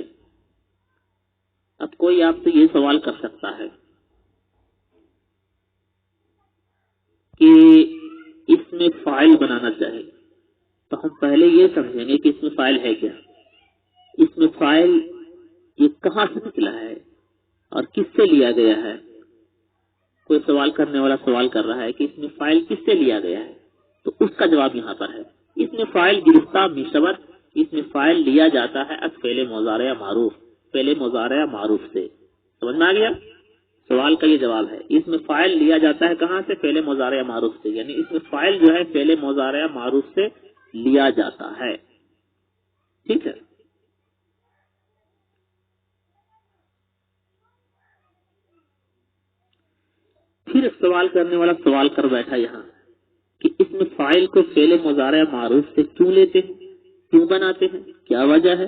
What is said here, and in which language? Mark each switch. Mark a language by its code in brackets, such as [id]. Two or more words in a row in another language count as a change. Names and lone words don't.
[ur] اب کوئی آپ سے یہ سوال کر سکتا ہے کہ اس میں فاعل بنانا چاہے، تو ہم پہلے یہ سمجھیں گے کہ اس میں فاعل ہے کیا، اس میں فاعل یہ کہاں سے نکلا ہے اور کس سے لیا گیا ہے۔ کوئی سوال کرنے والا سوال کر رہا ہے کہ اس میں فاعل کس سے لیا گیا ہے، تو اس کا جواب یہاں پر ہے۔ اس میں فاعل [fa] گرفتہ میشور، [ur] اس میں فاعل لیا جاتا ہے [fa] از فعل مضارع معروف، [ur] فعل مضارع معروف سے۔ سمجھ میں آ گیا؟ سوال کا یہ جواب ہے، اس میں فاعل لیا جاتا ہے کہاں سے؟ فعل مضارع معروف سے، یعنی اس میں فاعل جو ہے فعل مضارع معروف سے لیا جاتا ہے۔ ٹھیک ہے، پھر سوال کرنے والا سوال کر بیٹھا یہاں کہ اس میں فاعل کو فعل مضارع معروف سے کیوں لیتے ہیں، کیوں بناتے ہیں، کیا وجہ ہے؟